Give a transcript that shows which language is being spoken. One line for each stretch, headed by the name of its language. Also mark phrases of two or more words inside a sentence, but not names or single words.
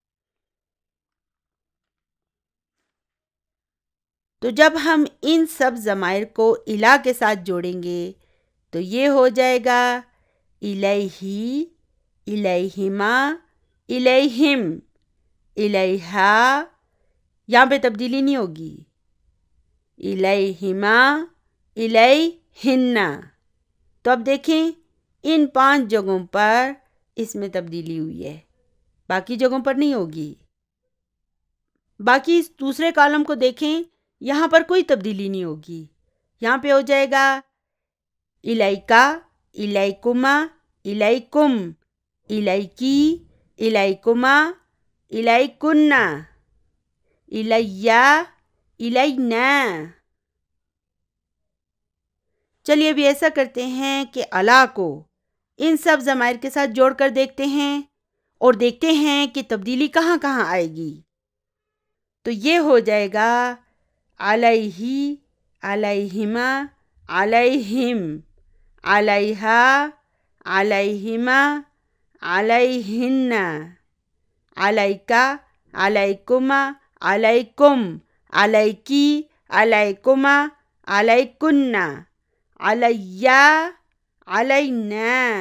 Urdu: تو جب ہم ان سب ضمائر کو الہ کے ساتھ جوڑیں گے تو یہ ہو جائے گا
Arabic: الہی، الہیما، الہم، الہا،
Urdu: یہاں پہ تبدیلی نہیں ہوگی،
Arabic: الہیما، الہن۔
Urdu: تو اب دیکھیں ان 5 جگہوں پر اس میں تبدیلی ہوئی ہے، باقی جگہوں پر نہیں ہوگی۔ باقی اس دوسرے کالم کو دیکھیں، یہاں پر کوئی تبدیلی نہیں ہوگی، یہاں پہ ہو جائے گا
Arabic: الیکا، الیکما، الیکم، الیکی، الیکما، الیکنا، الیا،
Urdu: الینا۔ چلیے ابھی ایسا کرتے ہیں کہ اللہ کو ان سب ضمائر کے ساتھ جوڑ کر دیکھتے ہیں اور دیکھتے ہیں کہ تبدیلی کہاں کہاں آئے گی۔ تو یہ ہو جائے گا
Arabic: علیہ، علیہما، علیہم، علیہا، علیہما، علیہن، علیکا، علیکما، علیکم، علیکی، علیکما، علیکن، علیہ، علینا۔